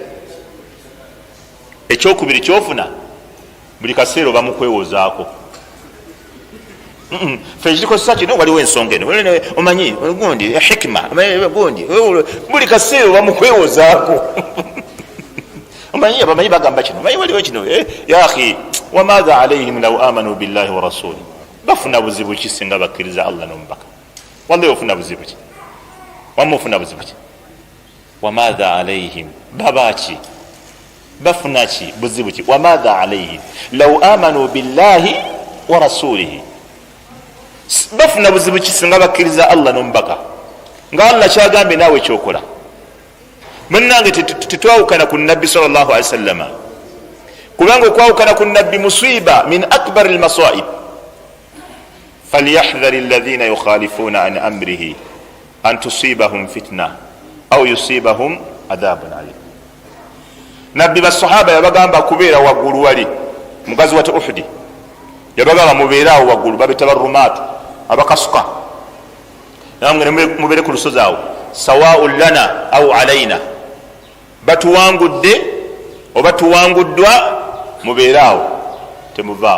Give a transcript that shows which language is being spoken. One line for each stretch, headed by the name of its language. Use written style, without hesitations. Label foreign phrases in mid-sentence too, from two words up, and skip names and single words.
Ganda: Ekyokubiri kyofuna buli kaseera oba mukwewozaako. Fe ekirikozesa kino waliwo ensonga eno, omanyi gundi hikima, gundi buli kaseera oba mukwewozaako. Omanyi abamanyi bagamba kino, omanyi waliwo kino.
Arabic: يا أخي، وماذا عليهم لو آمنوا بالله والرسول,
Ganda: bafuna buzibu ki singa bakkiriza Allah n'omubaka? Wallahi ofuna buzibu ki? Wamma ofuna buzibu ki?
Arabic: وماذا عليهم,
Ganda: babaki bafuna ki? Buzibu ki?
Arabic: وماذا عليهم لو آمنوا بالله ورسوله,
Ganda: bafuna buzibu ki singa bakkiriza Allah n'omubaka? Nga Allah kyagambye naawe kyokola. Munnange tetwawukana ku nabbi
Arabic: صلى الله عليه وسلم,
Ganda: kubanga okwawukana ku nabbi
Arabic: مصيبة من أكبر المصائب. فليحذر الذين يخالفون عن أمره أن تصيبهم فتنة أو يصيبهم عذاب أليم.
Ganda: Nabbi basahaba yabagamba kubeera waggulu wali mugazi wa Uhudi, yabagamba mubeeraawo waggulu, babita barumaatu abakasuka, namwe mubeere ku lusozi awo,
Arabic: سواء لنا أو علينا,
Ganda: batuwangudde oba tuwanguddwa, mubeeraawo temuvaawo.